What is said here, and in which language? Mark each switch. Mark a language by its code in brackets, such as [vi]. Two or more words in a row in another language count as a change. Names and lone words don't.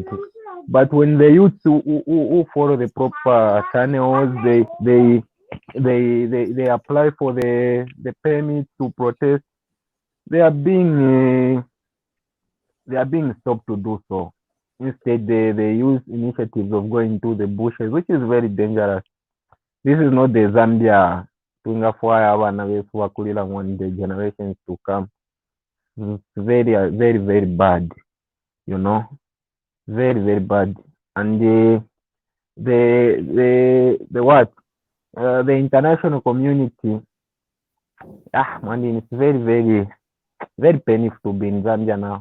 [en] But when the youth who follow the proper channels, they apply for the permit to protest. They are being stopped to do so. Instead, they use initiatives of going to the bushes, which is very dangerous. This is not the Zambia [bem] tungafwaya abana befu bakulira [en] on the generations to come. It's very bad, you know, very bad. And the international community, it's very painful to be in Zambia now.